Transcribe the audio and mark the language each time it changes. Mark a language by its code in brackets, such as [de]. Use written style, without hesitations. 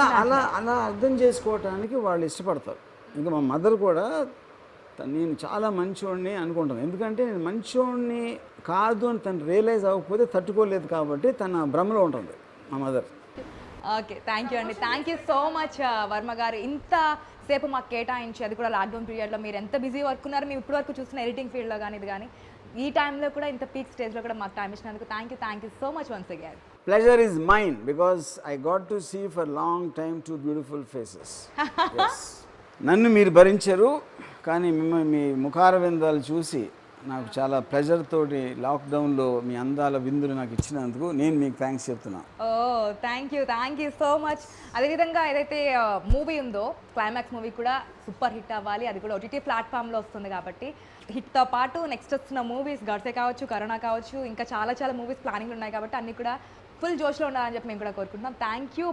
[te] అలా అర్థం చేసుకోవటానికి వాళ్ళు ఇష్టపడతారు. ఇంకా మా మదర్ కూడా నేను చాలా మంచోడిని అనుకుంటాను, ఎందుకంటే నేను మంచోడిని కాదు అని తను రియలైజ్ అవ్వకపోతే తట్టుకోలేదు కాబట్టి తన భ్రమలో ఉంటుంది మా మదర్. ఓకే, థ్యాంక్ యూ అండి, thank you so much Varma గారు. ఇంత సేపు మాకు కేటాయించి, అది కూడా లాక్డౌన్ పీరియడ్లో మీరు ఎంత బిజీ వర్క్ ఉన్నారు, మేము ఇప్పటి వరకు చూసిన ఎడిటింగ్ ఫీల్డ్లో కానీ ఇది కానీ ఈ టైంలో కూడా ఇంత పీక్ స్టేజ్లో కూడా మాకు టైం ఇచ్చినందుకు [en] Thank you so much once again. Pleasure is mine because I got to see for long time two beautiful faces. Yes. [te] నన్ను మీరు భరించారు, కానీ మిమ్మల్ని మీ ముఖారవిందాలు చూసి నాకు చాలా ప్లెజర్ తోటి లాక్డౌన్లో మీ అందాల విందులు నాకు ఇచ్చినందుకు నేను మీకు థ్యాంక్స్ చెప్తున్నాను. [en] Thank you so much. [te] అదేవిధంగా ఏదైతే మూవీ ఉందో క్లైమాక్స్ మూవీ కూడా సూపర్ హిట్ అవ్వాలి, అది కూడా OTT ప్లాట్ఫామ్లో వస్తుంది కాబట్టి హిట్తో పాటు నెక్స్ట్ వస్తున్న మూవీస్ గడ్సే కావచ్చు, కరోనా కావచ్చు, ఇంకా చాలా మూవీస్ ప్లానింగ్ ఉన్నాయి కాబట్టి అన్నీ కూడా ఫుల్ జోష్లో ఉండాలని చెప్పి మేము కూడా కోరుకుంటున్నాం. [en] Thank you.